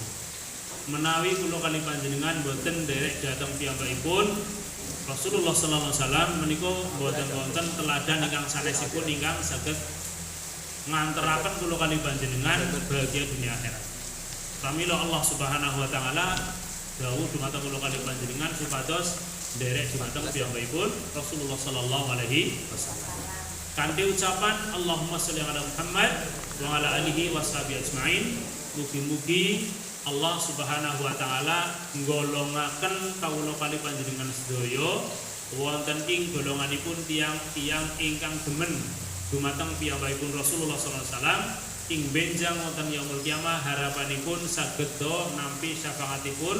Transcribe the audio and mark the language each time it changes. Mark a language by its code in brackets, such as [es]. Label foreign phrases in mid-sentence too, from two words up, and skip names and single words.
[jv] Menawi kula kali panjenengan boten derek dhateng piyambakipun Rasulullah [ar] صلى الله عليه وسلم [jv] menika boten wonten teladan ingkang sanesipun ingkang saged nganteraken kula kali panjenengan bahagia dunia akhirat. Pramila [ar] الله سبحانه وتعالى [jv] dawuh dumateng kula kali panjenengan supados derek dumateng piyambakipun Rasulullah [ar] صلى الله عليه وسلم. [jv] Kanthi ucapan [ar] اللهم صل على محمد وعلى آله وصحبه أجمعين, [jv] mugi-mugi [ar] الله سبحانه وتعالى [jv] nggolongaken kawula kali panjenengan sedaya wonten ing golonganipun tiyang-tiyang ingkang demen dumateng piyambakipun Rasulullah [ar] صلى الله عليه وسلم [jv] ing benjang wonten [ar] يوم القيامة [jv] harapanipun saged nampi syafaatipun.